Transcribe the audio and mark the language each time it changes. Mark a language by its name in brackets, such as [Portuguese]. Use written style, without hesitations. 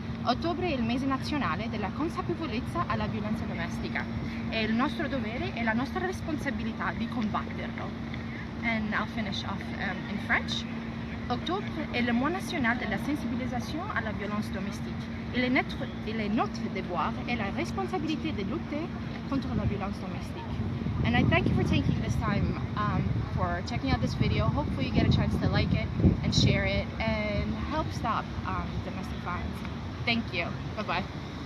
[Italian] Ottobre è il mese nazionale della consapevolezza alla violenza domestica. È il nostro dovere e la nostra responsabilità di combatterlo. [English] And I'll finish off in French. [French] Octobre est le mois national de la sensibilisation à la violence domestique. Il est notre devoir et la responsabilité de lutter contre la violence domestique. [English] And I thank you for taking this time for checking out this video. Hopefully you get a chance to like it and share it and help stop domestic violence. Thank you. Bye-bye.